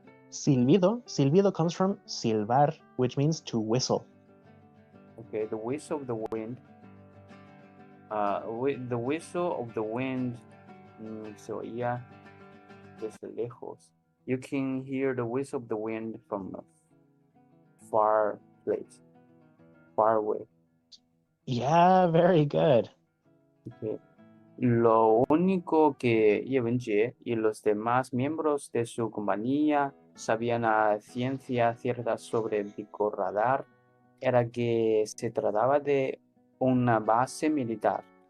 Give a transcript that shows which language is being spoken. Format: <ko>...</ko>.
<en>Silbido comes from silbar, which means to whistle. Okay, the whistle of the wind. The whistle of the wind</en> <es>se oía desde lejos.</es> <en>You can hear the whistle of the wind from a far place, far away. Yeah, very good. Okay.</en> <es>Lo único que Yewenjie y los demás miembros de su compañía sabían a ciencia cierta sobre el pico radar era que se trataba de una base militar.</es>